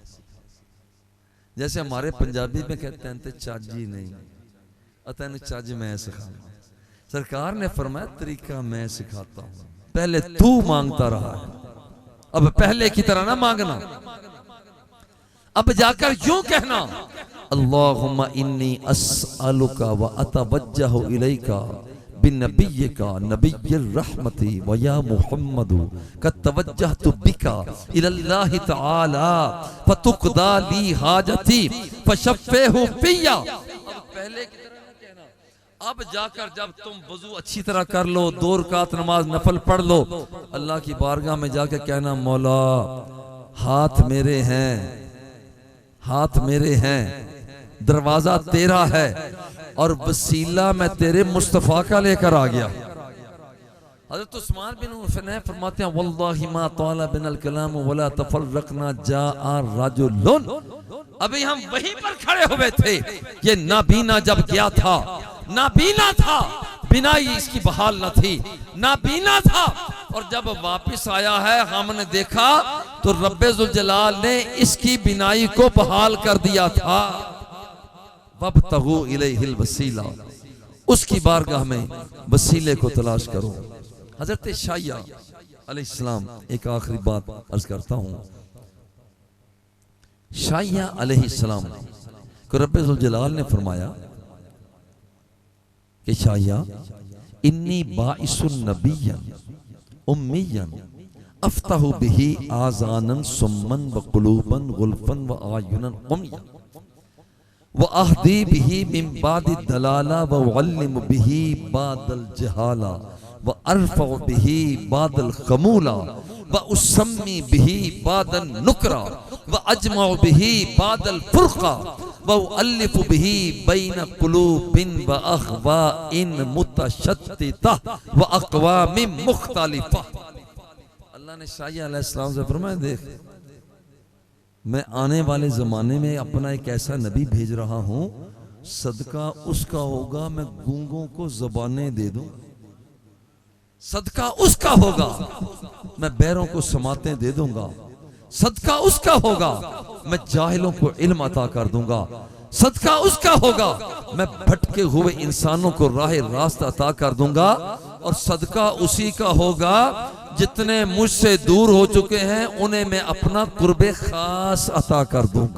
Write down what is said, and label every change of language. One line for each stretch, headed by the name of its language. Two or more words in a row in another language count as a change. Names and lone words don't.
Urdu: جیسے ہمارے پنجابی میں کہتے ہیں
Punjabi: تے چج ہی نہیں، تین چج میں سکھاؤں گا.
Urdu: سرکار نے فرمایا طریقہ میں سکھاتا ہوں، پہلے تو مانگتا رہا ہے، اب پہلے کی طرح نہ مانگنا. اب جا کر یوں کہنا,
Arabic: اللهم إني أسألك وأتوجه إليك بنبيك نبي الرحمة ويا محمد قد توجهت بك إلى الله تعالى فتقضى لي حاجتي فشفعه في.
Urdu: اب پہلے کی طرح نہ کہنا. اب جا کر جب تم وضو اچھی طرح کر لو، 2 رکعات نماز نفل پڑھ لو، اللہ کی بارگاہ میں جا کر کہنا، مولا ہاتھ میرے ہیں، ہاتھ میرے ہیں، دروازہ تیرا ہے اور وسیلہ میں تیرے مصطفیٰ کا لے کر آ گیا. حضرت عثمان بن حنیف فرماتے ہیں,
Arabic: والله ما طال بنا الكلام ولا تفرقنا جاء رجلا.
Urdu: ابھی ہم وہیں پر کھڑے ہوئے تھے، یہ نابینا جب گیا تھا، نابینا تھا، بینائی اس کی بحال نہ تھی، نابینا تھا، اور جب واپس آیا ہے ہم نے دیکھا تو رب ذوالجلال نے اس کی بینائی کو بحال کر دیا تھا.
Arabic: وابتغوا إليه الوسيلة,
Urdu: اس کی بارگاہ میں وسیلے کو تلاش کرو. حضرت شعیا علیہ السلام، ایک آخری بات عرض کرتا ہوں. شعیا علیہ السلام کو رب ذوالجلال نے فرمایا کہ
Arabic: شعيا إني باعث نبيا أميا أفتح به آذانا صما وقلوبا غلفا وأعينا عميا وأهدي به من بعد ضلالة وأعلم به بعد الجهالة وأرفع به بعد الخمولة وأسمي به بعد النكرة وأجمع به بعد الفرقة وأؤلف به بين قلوب وأهواء متشتتة وأقوام مختلفة.
Urdu: اللہ نے شعیا علیہ السلام سے فرمایا، دیکھ میں آنے والے زمانے میں اپنا ایک ایسا نبی بھیج رہا ہوں, صدقہ اس کا ہوگا میں گونگوں کو زبانیں دے دوں، صدقہ اس کا ہوگا میں بہروں کو سماعتیں دے دوں گا، صدقہ اس کا ہوگا میں جاہلوں کو علم عطا کر دوں گا، صدقہ اس کا ہوگا میں بھٹکے ہوئے انسانوں کو راہ راست عطا کر دوں گا، اور صدقہ اسی کا ہوگا جتنے مجھ سے دور ہو چکے ہیں انہیں میں اپنا قرب خاص عطا کر دوں گا.